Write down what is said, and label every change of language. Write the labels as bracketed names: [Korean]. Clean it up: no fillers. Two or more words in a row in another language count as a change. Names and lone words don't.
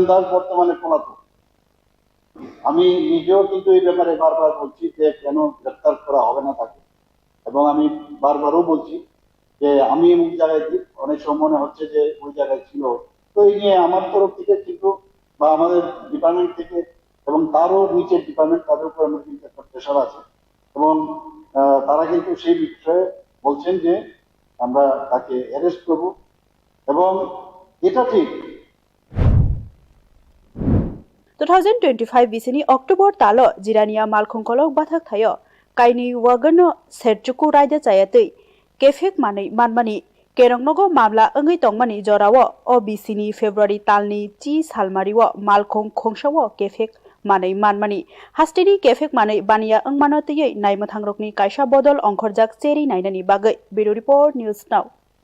[Bangla] দাস বর্তমানে পলাতক আমি নিজেও কিন্তু এই ব্যাপারে বারবার বলছি যে কেন গ্রেপ্তার করা হবে না তাকে এবং আমি বারবারও বলছি যে আমি এমন জায়গায় অনেক সময় মনে হচ্ছে যে ওই জায়গায় ছিল তো এই নিয়ে আমার তরফ থেকে কিন্তু বা আমাদের ডিপার্টমেন্ট থেকে এবং তারও নিচের ডিপার্টমেন্ট তাদের উপর আমার কিন্তু একটা প্রেশার আছে এবং তারা কিন্তু সেই বিষয়ে বলছেন যে আমরা তাকে অ্যারেস্ট করব এবং এটা ঠিক [Kok Borok] 2025 bisini October talo Jirania Malkhung kolok bathak thayo kaini wagano serchuku raida chayatei kefek manai manmani kerongnogo mamla angai tongmani jorawo o bisini February talni chi salmariwo Malkhung khongsawo kefek manai manmani hasteni kefek manai baniya angmano tei naimothangrokni kaisa bodol ongkhorjak cheri nainani bagai [English] Bureau Report News Now